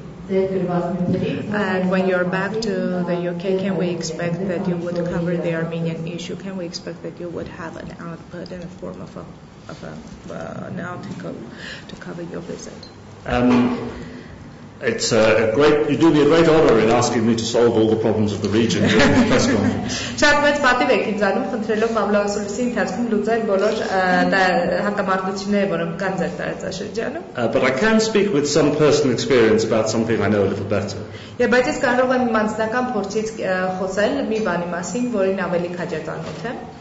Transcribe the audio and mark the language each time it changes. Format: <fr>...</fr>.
<en>And when you're back to the UK, can we expect that you would cover the Armenian issue? Can we expect that you would have an output in the form of an article to cover your visit? It's you do me a great honor in asking me to solve all the problems of the region during the press conference.</en> <hy>Շատ մեծ պատիվ եք ինձ անում խնդրելով մամուլի ասուլիսի ընթացքում լուծել բոլոր հակամարտությունները, որոնք կան ձեր տարածաշրջանում.</hy> <en>But I can speak with some personal experience about something I know a little better.</en> <hy>Եվ բայց ես կարող եմ իմ անձնական փորձից խոսել մի բանի մասին, որին ավելի քաջատանոթ եմ.</hy>